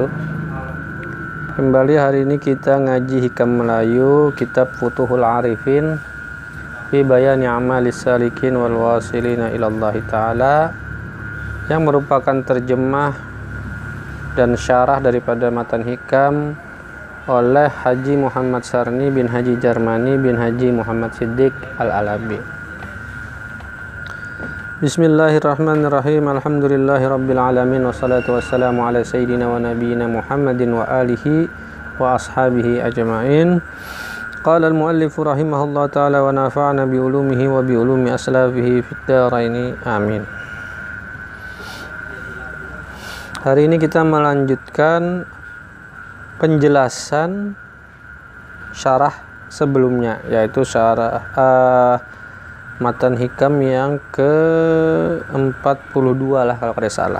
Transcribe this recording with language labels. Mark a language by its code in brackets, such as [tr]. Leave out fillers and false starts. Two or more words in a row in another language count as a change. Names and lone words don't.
[id] Kembali hari ini kita ngaji Hikam Melayu kitab Futuhul Arifin fi bayani amalis salikin wal wasilina ilallahi ta'ala, yang merupakan terjemah dan syarah daripada matan hikam oleh Haji Muhammad Sarni bin Haji Jarmani bin Haji Muhammad Siddiq Al-Alabi. [ar] بسم الله الرحمن الرحيم. الحمد لله رب العالمين والصلاة والسلام على سيدنا ونبينا محمد وآله وأصحابه أجمعين. قال المؤلف رحمه الله تعالى ونفعنا بعلومه وبعلوم أسلافه في الدارين آمين. [id] Hari ini kita melanjutkan penjelasan syarah sebelumnya, yaitu syarah matan hikam yang ke-42 lah kalau tidak salah.